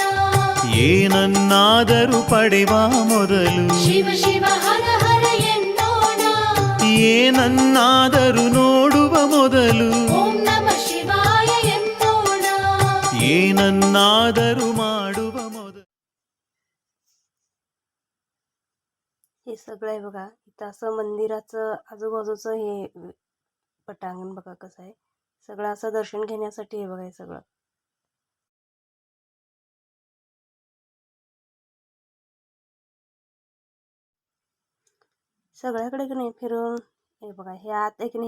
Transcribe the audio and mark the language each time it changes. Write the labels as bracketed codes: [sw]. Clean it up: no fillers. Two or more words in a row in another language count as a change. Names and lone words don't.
[kn] ಏನನ್ನಾದರೂ ಪಡೆವ ಮೊದಲು ಶಿವ ಶಿವ ಹರ ಹರ ಎನ್ನೋಣ. ಏನನ್ನಾದರೂ ನೋಡುವ ಮೊದಲು [sa] ಓಂ ನಮಃ ಶಿವಾಯ [kn] ಎನ್ನೋಣ. ಏನನ್ನಾದರೂ ಮಾಡುವ ಮೊದಲು [mr] हे सगळं आहे बघा. इथं असं मंदिराचं आजूबाजूचं हे पटांगण बघा कसं आहे. सगळं असं दर्शन घेण्यासाठी आहे बघा हे सगळं. सगळ्याकडे की नाही फिरून हे बघा हे आत आहे की नाही.